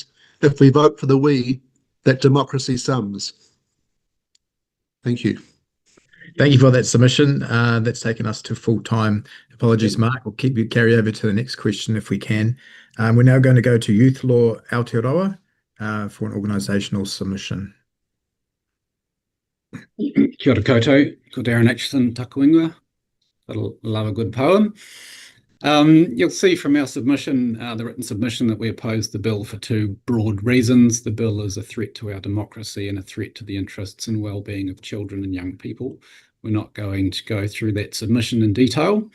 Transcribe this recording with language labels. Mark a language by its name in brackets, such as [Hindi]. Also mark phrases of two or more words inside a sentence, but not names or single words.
[English] If we vote for the we, that democracy sums. Thank you. Thank you for that submission. That's taken us to full time. Apologies, Mark. We'll keep you carry over to the next question if we can. We're now going to go to Youth Law Aotearoa for an organisational submission. [Māori] Kia ora koutou, ko Darren Atchison, takuinga. [English] Love a good poem. You'll see from our submission, the written submission, that we oppose the bill for 2 broad reasons. The bill is a threat to our democracy and a threat to the interests and well-being of children and young people. We're not going to go through that submission in detail.